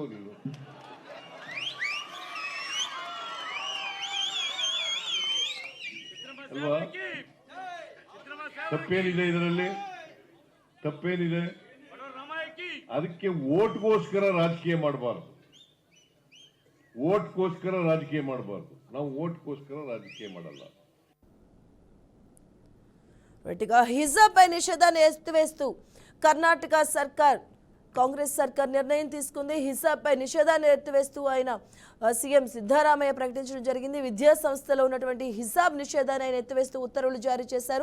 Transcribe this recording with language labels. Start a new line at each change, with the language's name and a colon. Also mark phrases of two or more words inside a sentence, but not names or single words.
Kannada: ನೀನು ಅಲ್ವಾ? ತಪ್ಪೇನಿದೆ ಇದರಲ್ಲಿ? ತಪ್ಪೇನಿದೆ? ಅದಕ್ಕೆ ಓಟ್ಗೋಸ್ಕರ ರಾಜಕೀಯ ಮಾಡಬಾರ್ದು. ಓಟ್ಗೋಸ್ಕರ ರಾಜಕೀಯ ಮಾಡಬಾರ್ದು. ನಾವು ಓಟ್ಗೋಸ್ಕರ ರಾಜಕೀಯ ಮಾಡಲ್ಲ.
Telugu: హిజాబ్ పై నిషేధాన్ని ఎత్తివేస్తూ కర్ణాటక సర్కార్, కాంగ్రెస్ సర్కార్ నిర్ణయం తీసుకుంది. హిజాబ్ పై నిషేధాన్ని ఎత్తివేస్తూ ఆయన సీఎం సిద్ధరామయ్య ప్రకటించడం జరిగింది. విద్యా సంస్థలో ఉన్నటువంటి హిజాబ్ నిషేధాన్ని ఆయన ఎత్తివేస్తూ ఉత్తర్వులు జారీ చేశారు.